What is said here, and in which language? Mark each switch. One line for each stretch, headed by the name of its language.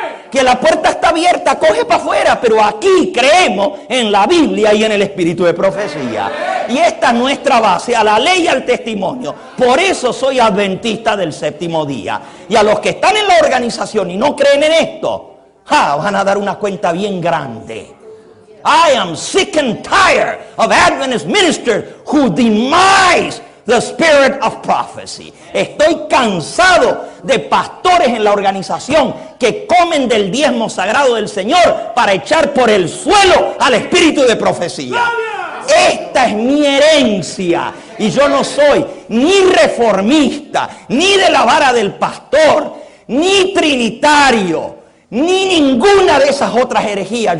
Spanish: Que la puerta está abierta, coge para afuera, pero aquí creemos en la Biblia y en el espíritu de profecía. Y esta es nuestra base, a la ley y al testimonio. Por eso soy adventista del séptimo día. Y a los que están en la organización y no creen en esto, van a dar una cuenta bien grande.
English: I am sick and tired of Adventist ministers who demise the spirit of prophecy.
Spanish: Estoy cansado de pastores en la organización que comen del diezmo sagrado del Señor para echar por el suelo al espíritu de profecía. Esta es mi herencia y yo no soy ni reformista, ni de la vara del pastor, ni trinitario, ni ninguna de esas otras herejías.